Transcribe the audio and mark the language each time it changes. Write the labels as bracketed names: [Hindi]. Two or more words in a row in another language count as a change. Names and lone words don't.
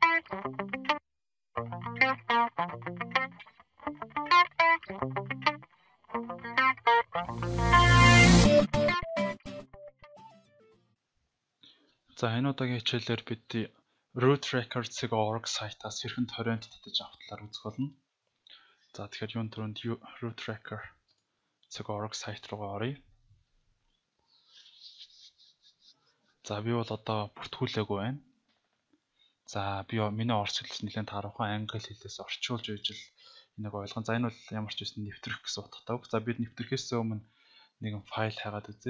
[Mongolian] За энэ удаагийн хичээлээр бид root records-ыг.org сайтаас хэрхэн торрент татаж авах талаар үзэх болно. За тэгэхээр юун түрүүнд root records.org сайт руугаа оръё. За би бол одоо бүртгүүлээгүй байна. За би миний орос хэлээс нэлээд таарахаа англи хэлээс орчуулж ижил энийг ойлгоно. За энэ бол ямар ч байсан нэвтрэх гэсэн утгатай. За бид нэвтрэхээс өмнө нэгэн файл хайгаад үзье.